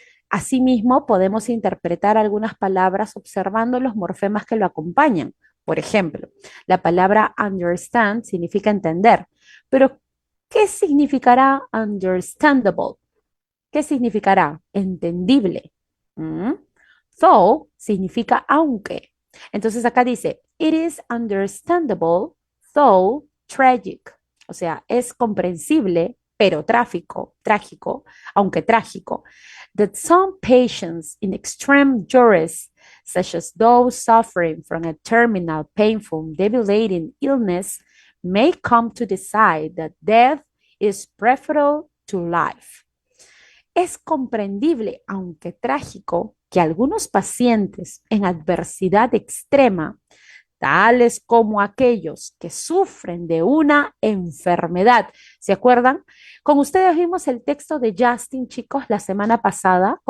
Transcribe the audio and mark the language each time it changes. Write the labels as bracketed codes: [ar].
[es] Asimismo, podemos interpretar algunas palabras observando los morfemas que lo acompañan. Por ejemplo, la palabra understand significa entender, pero ¿qué significará understandable? ¿Qué significará entendible? ¿Mm? Though significa aunque. Entonces acá dice, [en] it is understandable, though tragic. [es] O sea, es comprensible, pero trágico, aunque trágico, [en] that some patients in extreme duress, such as those suffering from a terminal, painful, debilitating illness, may come to decide that death is preferable to life. [es] Es comprendible, aunque trágico, que algunos pacientes en adversidad extrema, tales como aquellos que sufren de una enfermedad. ¿Se acuerdan? Con ustedes vimos el texto de Justin, chicos, la semana pasada.